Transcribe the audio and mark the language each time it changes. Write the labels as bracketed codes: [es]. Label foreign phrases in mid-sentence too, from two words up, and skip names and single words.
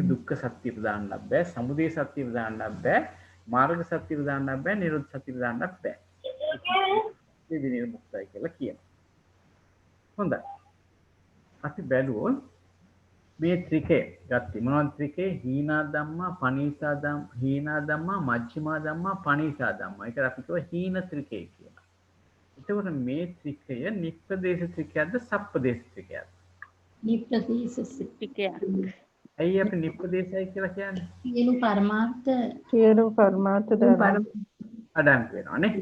[si] දුක්ඛ සත්‍යෙට දාන්නත් බෑ, සමුදය සත්‍යෙට දාන්නත් බෑ, මාර්ග සත්‍යෙට දාන්නත් බෑ, නිරෝධ සත්‍යෙට දාන්නත් බෑ. ඒ විනිර්මුක්තයි කියලා කියනවා. හොඳයි. අපි බැලුවොත් මේ ත්‍රිකේ ගත්තේ මොනවද ත්‍රිකේ? [pi] හීනා ධම්මා, පනීසා ධම්මා, හීනා ධම්මා, මජ්ක්‍ධිමා ධම්මා, පනීසා ධම්මා. [si] ඒකට අපි කියව හීන ත්‍රිකේ කියලා. එතකොට මේ ත්‍රිකය නිප්පදේශ ත්‍රිකයක්ද සප්පදේශ ත්‍රිකයක්ද? නිප්‍රදේශ ත්‍රිකය. ඇයි අපි නිප්පදේශයි කියලා කියන්නේ? සියලු සියලු පරමාර්ථ ධර්ම අඩංගු වෙනවා නේ.